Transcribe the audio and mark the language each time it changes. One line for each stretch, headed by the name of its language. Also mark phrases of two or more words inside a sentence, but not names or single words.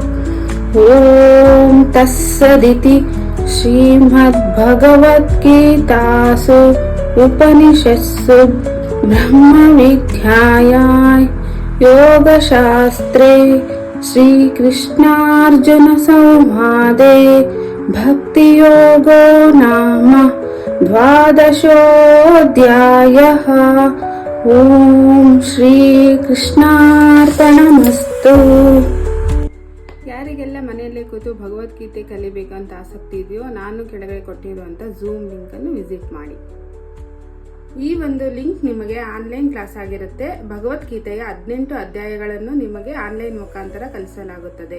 Sanskrit: ॐ तत्सदिति श्रीमद्भगवद्गीतासु उपनिषत्सु ब्रह्मविद्यायां योगशास्त्रे श्रीकृष्णार्जुनसंवादे भक्तियोगो नाम 12ोऽध्यायः। ಓಂ ಶ್ರೀ ಕೃಷ್ಣಾರ್ಪಣಮಸ್ತು.
Kannada: ಯಾರಿಗೆಲ್ಲ ಮನೆಯಲ್ಲೇ ಕೂತು ಭಗವದ್ಗೀತೆ ಕಲಿಬೇಕು ಅಂತ ಆಸಕ್ತಿ ಇದೆಯೋ ನಾನು ಕೆಳಗಡೆ ಕೊಟ್ಟಿರುವಂಥ ಝೂಮ್ ಲಿಂಕನ್ನು ವಿಸಿಟ್ ಮಾಡಿ. ಈ ಒಂದು ಲಿಂಕ್ ನಿಮಗೆ
English: online class
Kannada: ಆಗಿರುತ್ತೆ. ಭಗವದ್ಗೀತೆಯ 18 ಅಧ್ಯಾಯಗಳನ್ನು ನಿಮಗೆ ಆನ್ಲೈನ್ ಮುಖಾಂತರ ಕಲಿಸಲಾಗುತ್ತದೆ.